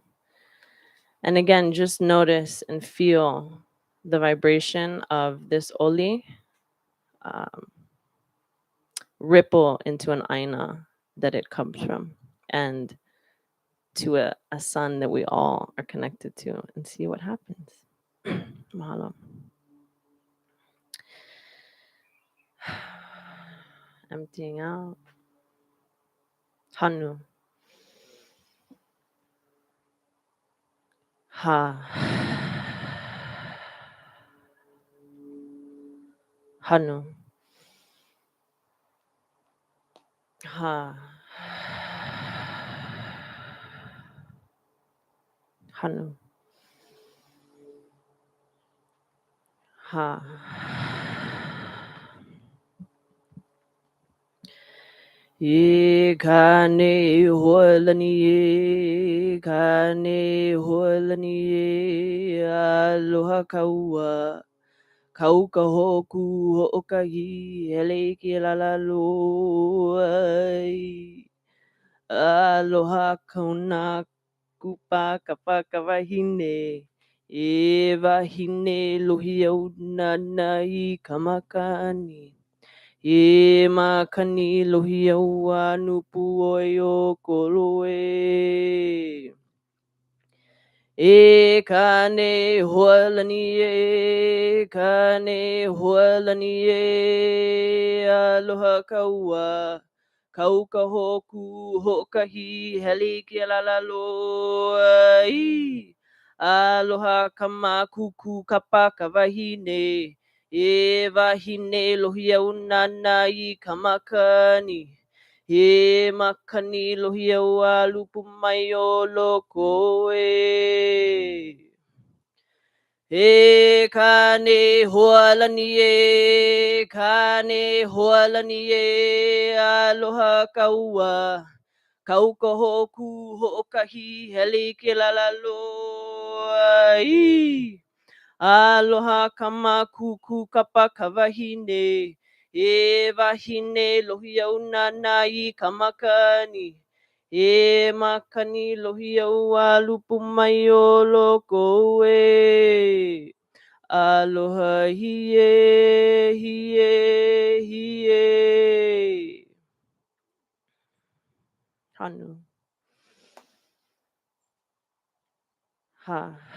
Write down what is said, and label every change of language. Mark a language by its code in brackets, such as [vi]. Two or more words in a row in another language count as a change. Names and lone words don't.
[en] And again, just notice and feel the vibration of this Oli ripple into an aina that it comes from and to a sun that we all are connected to, and see what happens. Mahalo. Emptying out. [haw] Hanu. Ha. Hanu. Ha. Hanu. Ha. Kane holani, kane holani, aloha kaua, kauka hoku ho'okahi, hele ki lalalo, aloha kauna kupa kapa kawahine, e wahine lohi au nana I kamakani. E makani lohi au anupu oi o koloe. E kane hualani e, kane hualani e, aloha kaua. Kauka hoku hokahi heli ki lalalo ai. Aloha kamakuku kapa kawahine. E wahine lohi au nana I kamakani. E makani lohi au alupu mai o loko e. E kane hoalani e, kane hoalani e, aloha kaua. Kauka hoku hokahi heli ke lalalo ai. Aloha kamakuku kapa kawahine. E wahine lohi au nana I kamakani. E makani lohi au alupu mai o loko e. Aloha hie, hie, hie. Hanu. Ha.